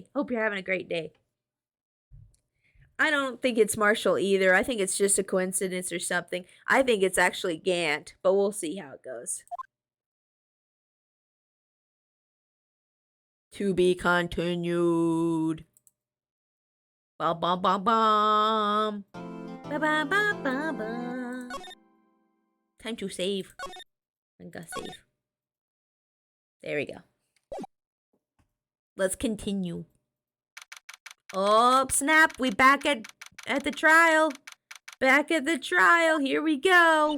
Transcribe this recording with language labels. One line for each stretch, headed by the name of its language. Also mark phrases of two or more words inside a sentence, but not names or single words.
English: Hope you're having a great day. I don't think it's Marshall either. I think it's just a coincidence or something. I think it's actually Gant, but we'll see how it goes. To be continued. Ba ba ba bum. Ba ba ba ba ba. Time to save. I'm gonna save. There we go. Let's continue. Oh, snap. We back at the trial. Back at the trial. Here we go.